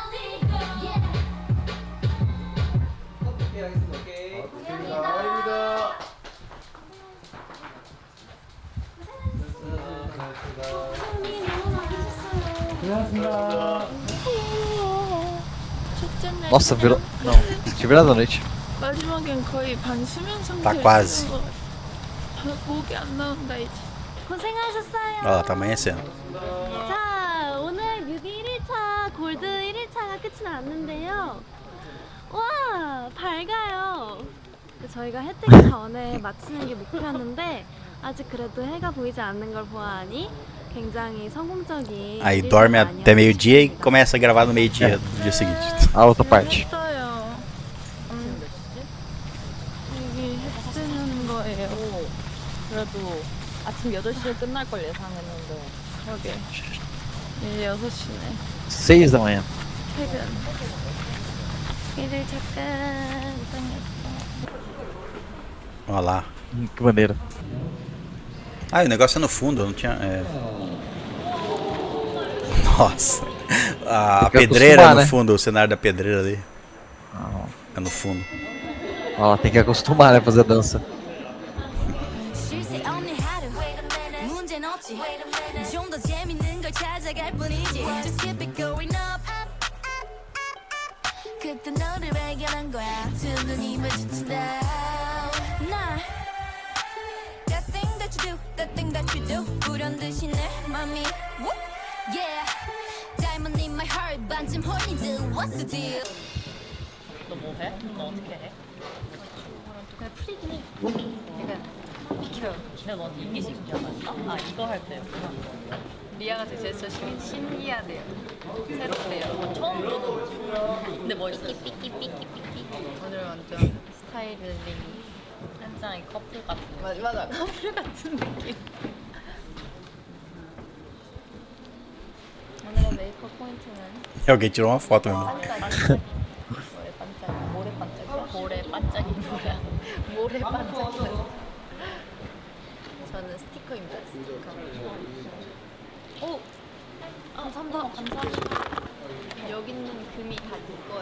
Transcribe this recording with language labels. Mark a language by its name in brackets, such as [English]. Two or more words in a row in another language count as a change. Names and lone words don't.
[Korean] 오케이, 하겠습니다. 오케이. 아닙니다. 첫째 날 [Portuguese] Nossa, virou. Não, tinha virado a noite. [Korean] 마지막엔 거의 반수면 상태로 [Portuguese] Tá quase. [Korean] 있어서 목이 안 나온다 이제. 고생하셨어요 [Portuguese] Ó, tá amanhecendo. [Korean] 자, 오늘 뮤비 1일차 골드 1일차가 끝이 났는데요. 와, 밝아요. 저희가 해 뜨기 전에 마치는 게 목표였는데 아직 그래도 해가 보이지 않는 걸 보아하니 굉장히 성공적인 [Portuguese] Aí [Korean] 1일차가 [Portuguese] dorme até [Korean] 아니었나 [Portuguese] meio-dia e começa a gravar no meio-dia do dia seguinte. A outra parte. [Korean] 했어요. 여기 해 뜨는 거예요. 그래도 아침 8시에 끝날 걸 예상했는데 그러게. 이제 6시네. [Portuguese] 6 da manhã. [Korean] 퇴근. 1일차 끝. [Portuguese] Olha lá. Que maneira. Ah, o negócio é no fundo, eu não tinha. Nossa. A Tem que pedreira acostumar, no né? fundo, o cenário da pedreira ali. Ah, É no fundo. ó, tem que acostumar, né? Fazer dança. [Korean] 쉴새 없는 하루 문제는 없지 좀 더 재밌는 걸 찾아갈 뿐이지 [English] Just keep it going up [Korean] 그때 너를 발견한 거야 두 눈이 마주친다 나 [English] That thing that you do That thing that you do [Korean] 불현듯이 내 맘이 [English] whoop, Yeah Diamond in my heart [Korean] 반쯤 horny [English] What's the deal [Korean] 너 뭐 해? 너 어떻게 해? 그냥 프리긴 해 비켜 근데 넌 이기식 줄 알았어? 아 이거 할 때였구나 리아가 제 제스처 신기하대요 새롭대요 처음 보는 근데 멋있어 삐끼삐끼삐끼 오늘 완전 스타일링 한장의 커플 같은 맞아 커플 같은 느낌 오늘의 메이크업 포인트는 [Portuguese] E alguém tirou uma foto mesmo. [Korean] 모래 반짝이 뭐야? 모래 반짝이. 저는 스티커입니다. 스티커. 오, 감사합니다. 여기 있는 금이 다 이거야.